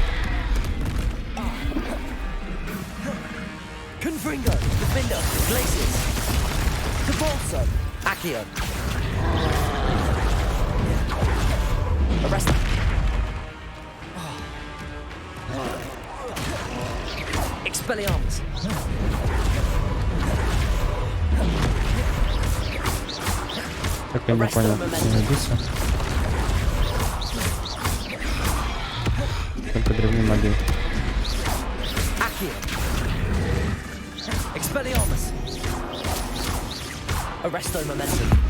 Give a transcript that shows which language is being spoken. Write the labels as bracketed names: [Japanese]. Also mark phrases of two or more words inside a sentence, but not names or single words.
[Russian] Confringo. Defender. Glacius. Cabalso. Accio. Arresto. Expelliarmus. Так, я не понял, не убийца. Только древней магии. Expelliarmus. Arresto Momentum.